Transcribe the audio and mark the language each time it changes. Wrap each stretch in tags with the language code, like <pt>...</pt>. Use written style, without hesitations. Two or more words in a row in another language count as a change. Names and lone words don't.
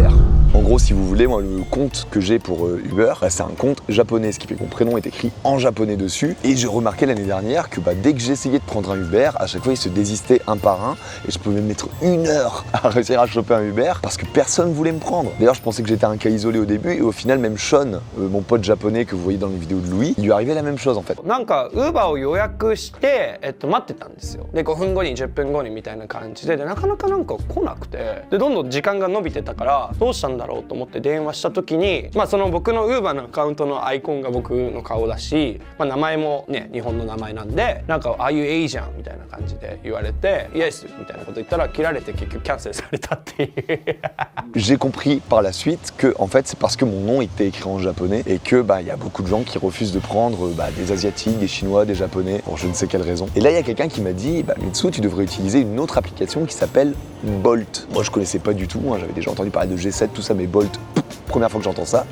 <fr>En gros, si vous voulez, moi, le compte que j'ai pour Uber, c'est un compte japonais, ce qui fait que mon prénom est écrit en japonais dessus. Et j'ai remarqué l'année dernière que dès que j'essayais de prendre un Uber, à chaque fois, il se désistait un par un. Et je pouvais mettre 1 heure à réussir à choper un Uber parce que personne voulait me prendre. D'ailleurs, je pensais que j'étais un cas isolé au début. Et au final, même Sean, mon pote japonais que vous voyez dans les vidéos de Louis, il lui arrivait la même chose en fait.</fr> <ja>なんか Uber を予約して、待ってたんですよ。で5分後に10分後にみたいな感じで、なかなかなんか来なくて、でどんどん時間が伸びてたからどうしたんだろおうと思って電話した時に、その僕の Uber のアカウントのアイコンが僕の顔だし、名前もね日本の名前なんで、なんか</ja> <en>「Are you Asian?」</en> <ja>みたいな感じで言われて「Yes」みたいなこと言ったら切られて結局キャンセルされたっていう。</ja> <fr>J'ai compris par la suite que en fait c'est parce que mon nom était écrit en japonais et que il y a beaucoup de gens qui refusent de prendre des asiatiques, des chinois, des japonais pour je ne sais quelle raison. Et là il y a quelqu'un qui m'a dit Mitsu, tu devrais utiliser une autre application qui s'appelle Bolt. Moi je connaissais pas du tout, j'avais déjà entendu parler de G7, tout ça, mais Bolt, première fois que j'entends ça.</fr>